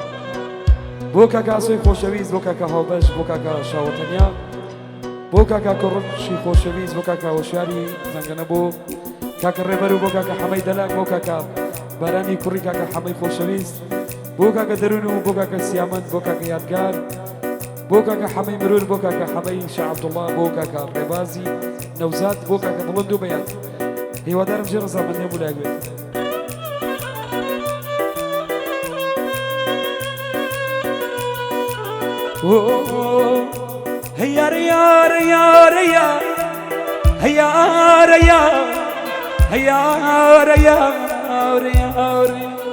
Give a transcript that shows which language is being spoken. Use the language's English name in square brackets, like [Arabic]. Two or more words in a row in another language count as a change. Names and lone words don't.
[Central Kurdish] بۆ کاکە ئاسۆی خۆشەویست بۆ کاکە هاوبەش بۆ کاکە شاوەتەنیا بۆ کاکە کوڕشی خۆشەویست بۆ کاکە هۆشیاری زەنگەنە بۆ کاکە ڕێبەر و بۆ کاکە حەمەی دەلاک بۆ کاکە بارانی کوڕی کاکە حەمەی خۆشەویست بۆ کاکە دەرون و بۆ کاکە سیامەند بۆ کاکە یادگار بۆ کاکە حەمەی مرور بۆ کاکە حەمەی شاه عەبدوڵڵا بۆ کاکە ڕێبازی نەوزاد بۆ کاکە بڵند و بەیان هیوادارم ژێ ڕەزامەندی هەموو لایەک هيا ريا ريا ريا هيا ريا هيا ريا ريا ريا